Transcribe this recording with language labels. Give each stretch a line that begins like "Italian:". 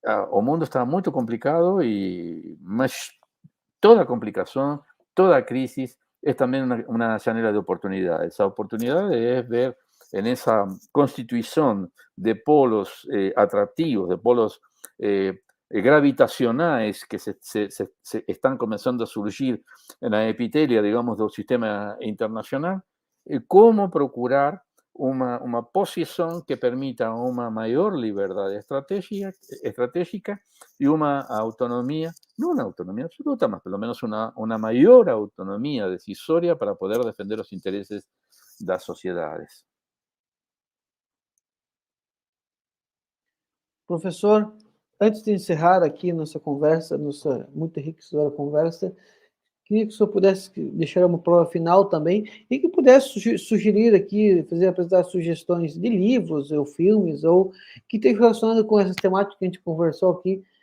Portuguese: O mundo está muito complicado, mas toda complicação,
Spanish: toda crisis es también una janela de oportunidades. Esa oportunidad es ver en esa constitución de polos atractivos, de polos gravitacionales que se están comenzando a surgir en la epitelia, digamos, del sistema internacional, cómo procurar una posición que permita una mayor libertad estratégica y una autonomía, no una autonomía absoluta, más por lo menos una mayor autonomía decisoria para poder defender los intereses de las sociedades.
Portuguese: Professor, antes de encerrar aqui nossa conversa, nossa muito enriquecedora conversa, queria que o senhor pudesse deixar uma prova final também e que pudesse sugerir aqui, apresentar sugestões de livros ou filmes ou que estejam relacionados com essas temáticas que a gente conversou aqui.